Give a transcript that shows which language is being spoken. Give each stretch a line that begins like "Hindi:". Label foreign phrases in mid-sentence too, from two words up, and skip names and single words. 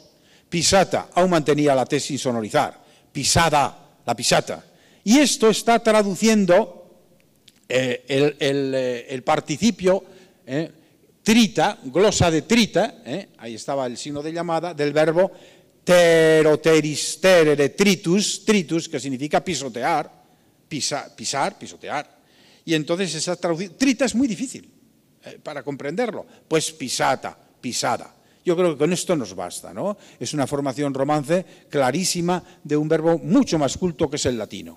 Spanish: Pisata, aún mantenía la T sin sonorizar. Pisada, la pisata. Y esto está traduciendo el participio trita, glosa de trita, ahí estaba el signo de llamada, del verbo
Latin: teroteristerere tritus, tritus,
Spanish: que significa pisotear, pisar, pisotear. Y entonces esa traducción, trita es muy difícil para comprenderlo, pues pisata, pisada. Yo creo que con esto nos basta, ¿no? Es una formación romance clarísima de un verbo mucho más culto que es el latino.